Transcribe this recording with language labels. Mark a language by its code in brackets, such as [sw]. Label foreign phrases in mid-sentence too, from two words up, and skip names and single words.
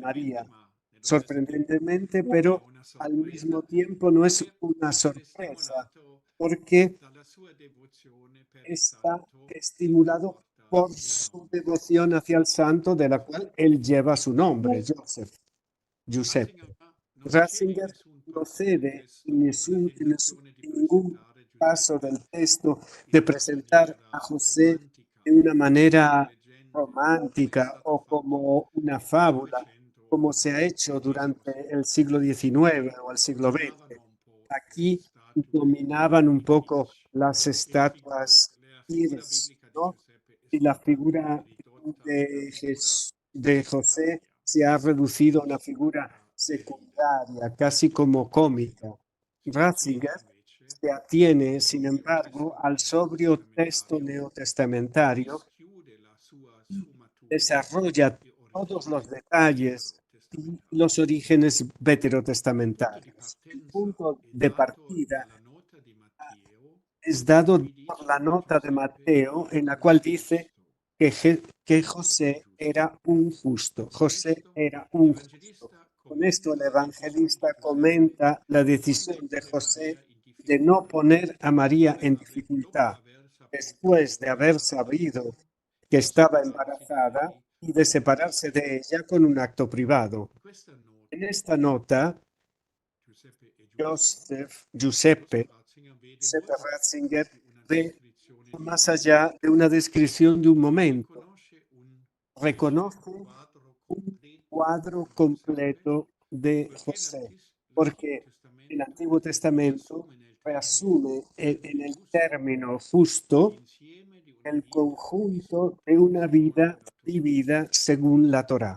[es] Sorprendentemente, María. [it] ma nello stesso tempo Sorprendentemente, è [es] pero [it] una [es] al mismo [it] sorpresa [es] tiempo no es [it] per [es] una [it] essere [es] sorpresa, [it] stimolato [es] porque [it] dalla sua devozione per il [es] está [it] santo che [es] estimulado [it] porta [es] por [it] il [es] su [it] nome di [es] devoción [it] Giuseppe. [es] hacia el santo, de la cual él lleva su nombre, [it] Ratzinger Giuseppe. non cede in [es] Ratzinger [it] nessun [es] no [it] passo del [es] cede [it] testo alla tentazione di [es] en ningún [it] presentare [es] paso [it] Giuseppe [es] del texto de [it] in una [es] presentar a [it] maniera [es] José [it] romantica [es] de una [it] o come [es] manera [it] leggenda, come è [es] romántica [it] stato [es] o [it] fatto [es] como una [it] nel [es] fábula, [it] Novecento [es] como [it] o [es] se ha [it] nel [es] hecho durante [it] XX [es] el siglo XIX o el siglo XX. [it] dominavano un po' le [es] Aquí [it] statue [es] dominaban un poco [it] Kitsch [es] las [it] e [es] estatuas [it] la figura [es] Kirch, [it] biblica di [es] ¿no? [it] Giuseppe è [es] Y la [it] stata [es] figura [it] ridotta a una figura [es] De José [it] secondaria, [es] se ha reducido a una [it] quasi [es] figura [it] da deridere. [es] secundaria, casi como [it] Ratzinger [es] cómica. [it] si attiene [es] Ratzinger [it] invece [es] se atiene, [it] al [es] sin [it] sobrio [es] embargo, [it] testo [es] al sobrio texto [it] neotestamentario, [es] neotestamentario, [it] dischiude la sua sfumatura [es] desarrolla [it] e [es] todos los [it] origine [es] detalles y los [it] veterotestamentari. [es] orígenes [it] Il punto di [es] veterotestamentarios. El [it] partenza [es] punto [it] è [es] de [it] dato [es] partida [it] dalla nota di Matteo [es] es [it] in [es] dado [it] cui [es] por la [it] dice che [es] nota de [it] Giuseppe [es] Mateo, [it] era [es] en la [it] un [es] cual dice [it] giusto, [es] que [it] un [es] José [it] giusto. [es] era un justo. [it] Il [es] José [it] testo [es] era un justo. [it] l'Evangelista [es] Con esto el evangelista comenta la decisión de José de no poner a María en dificultad después de haber sabido que estaba embarazada y de separarse de ella con un acto privado. En esta nota, Giuseppe Ratzinger ve más allá de una descripción de un momento, reconoce un cuadro completo de José, porque el Antiguo Testamento reasume en el término justo el conjunto de una vida vivida según la Torá.